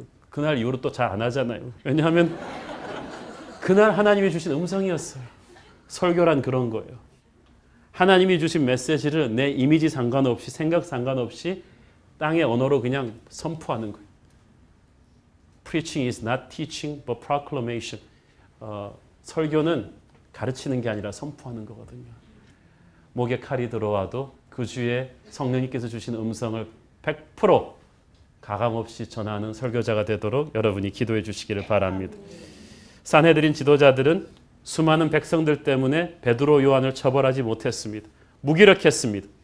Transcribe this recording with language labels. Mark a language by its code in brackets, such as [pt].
[ko] 그날 이후로 또 잘 안 하잖아요. 왜냐하면 그날 하나님이 주신 음성이었어요. 설교란 그런 거예요. 하나님이 주신 메시지를 내 이미지 상관없이 생각 상관없이 땅의 언어로 그냥 선포하는 거예요. [en] Preaching is not teaching but proclamation. [ko] 설교는 가르치는 게 아니라 선포하는 거거든요. 목에 칼이 들어와도 그 주에 성령님께서 주신 음성을 100% 가감없이 전하는 설교자가 되도록 여러분이 기도해 주시기를 바랍니다. 산헤드린 지도자들은 수많은 백성들 때문에 베드로 요한을 처벌하지 못했습니다. 무기력했습니다.